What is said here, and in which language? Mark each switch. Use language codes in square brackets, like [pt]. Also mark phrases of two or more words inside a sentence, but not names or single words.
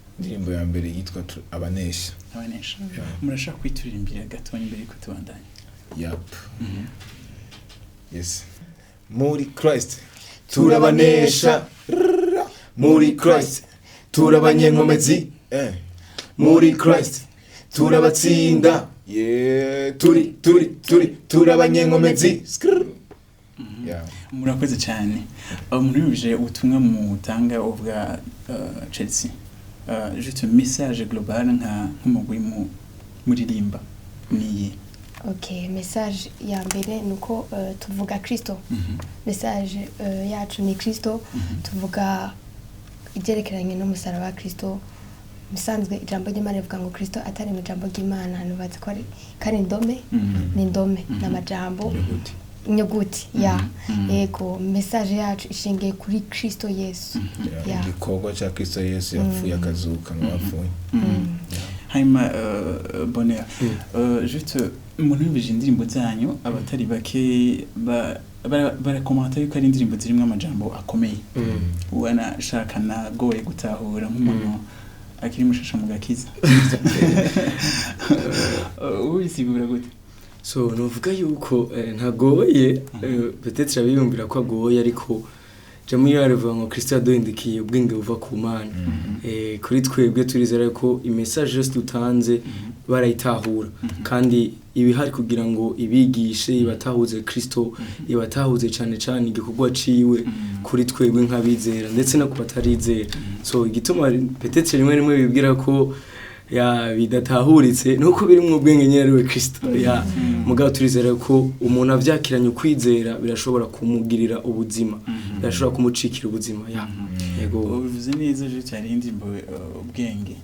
[rn] Indirimbo ya mbere yitwa tu-, Abanesha. Abanesha. Yeah. Murashaka kwituririmbira gatoya imbere yuko tubandanya? [en] Yup. Mhm. Yes. [rn] Muri Christ turabanesha. Muri Christ turabanyenkomezi. Eh. Muri Christ turabatsinda. Yeah. Turi, turi, turi, turabanyenkomezi. Skrrr. Mhm. Yeah. Murakoze cyane. Uh, umuntu yumvise ubutumwa mutanga ubwa, uh, Chelsea. Uh, [fr] juste message global [rn] nka, nk'umugwi mu-, muririmba. Ni iyi? Ok, message ya mbere ni uko, uh, tuvuga Kristo. Mhm. Message, uh, yacu ni Kristo. Mhm. Tuvuga ibyerekeranye n'umusaraba wa Kristo. Musanzwe ijambo ry'Imana rivuga ngo Kristo atari mu ijambo ry'Imana, ntubaze ko ari, ko ari indome? Mhm. Ni indome, Mhm. ni amajambo. Inyuguti. Inyuguti, ya. Mhm. Mhm. Yego, message yacu ishingiye kuri Kristo Yesu. Mhm. Yeah. Ya. Igikorwa cya Kristo Yesu yapfuye Mm. akazuka mu Mhm. bapfuye. Mhm. Mm. Hanyuma, uh, Bonheur, Mm. uh, juste, umuntu yumvise indirimbo zanyu, abatari bake ba-, bara-, barakomanta yuko ari indirimbo zirimo amajambo akomeye. Mm. Wanashaka nagoye gutahura nk'umuntu Mm. akiri mushasha mu gakiza. Uh, ubisigura gute? So, novuga yuko, eh, ntagoye, Mhm. eh, peut-être abiyumvira ko agoye, ariko jambo iyo rivuga ngo Kristo yaduhindukiye ubwenge buva ku Mana. Mhm. Eh, kuri twebwe turizera ko i message yose dutanze Mhm. barayitahura. Mhm. Kandi iba ihari kugira ngo ibigishe, Mhm. ibatahuze Kristo, Mhm. ibatahuze cane cane igikorwa ciwe Mhm. kuri twebwe nk'abizera, ndetse no ku batarizera. Mhm. So, igituma peut-être rimwe rimwe bibwira ko, ya, bidatahuritse, ni uko biri mu bwenge nyine ari we Kristo. Ya, Mhm. mugabo turizera ko umuntu avyakiranye ukwizera birashobora kumugirira ubuzima, Mhm. birashobora kumucikira ubuzima. Ya. Mhm. Yego. Ubivuze neza, je cyari indirimbo, uh, ubwenge.